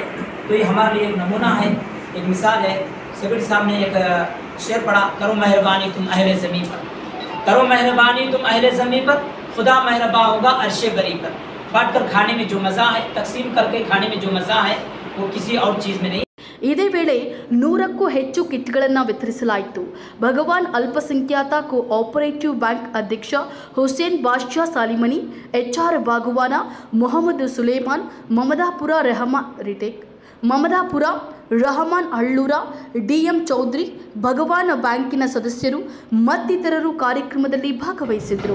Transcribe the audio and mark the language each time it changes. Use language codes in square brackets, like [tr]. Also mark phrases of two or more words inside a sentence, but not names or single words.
[hi] तो ये हमारे लिए एक नमूना है, एक मिसाल है. सेक्रेटरी साहब ने एक शेर पढ़ा, करो मेहरबानी तुम अहले ज़मीन पर, करो मेहरबानी तुम अहले ज़मीन पर, खुदा मेहरबान होगा अर्शे गरीब पर. बांट कर खाने में जो मज़ा है, तकसीम करके खाने में जो मज़ा है वो किसी और चीज़ में नहीं. [kn] ಇದೇ ವೇಳೆ 100ಕ್ಕೂ ಹೆಚ್ಚು ಕಿಟ್ಗಳನ್ನು ವಿತರಿಸಲಾಯಿತು. ಭಗವಾನ್ ಅಲ್ಪಸಂಖ್ಯಾತ ಕೋಆಪರೇಟಿವ್ ಬ್ಯಾಂಕ್ ಅಧ್ಯಕ್ಷ ಹುಸೇನ್ ಬಾದ್ಶಾ ಸಾಲಿಮನಿ, HR ಬಾಗವಾನ, ಮೊಹಮ್ಮದ್ ಸುಲೇಮಾನ್, ಮಮದಾಪುರ ರಹಮಾನ್ ಹಳ್ಳೂರ, DM ಚೌಧರಿ, ಭಗವಾನ್ ಬ್ಯಾಂಕಿನ ಸದಸ್ಯರು ಮತ್ತಿತರರು ಕಾರ್ಯಕ್ರಮದಲ್ಲಿ ಭಾಗವಹಿಸಿದರು.